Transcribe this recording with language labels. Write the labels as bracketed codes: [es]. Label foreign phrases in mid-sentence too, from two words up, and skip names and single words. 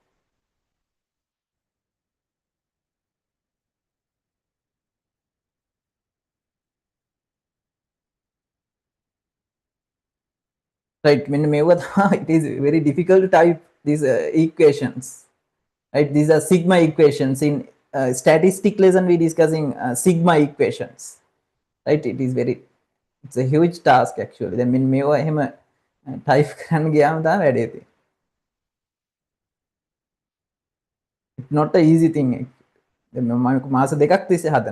[en] Right, it is very difficult to type these equations, right? These are sigma equations. In statistic lesson we discussing sigma equations, right? It's a huge task actually. [si] Then මේවා එහෙම type කරන්න ගියාම තමයි වැඩේ තියෙන්නේ. [en] It's not an easy thing. [si] දැන් මම මාස දෙකක් තිස්සේ හදනවා.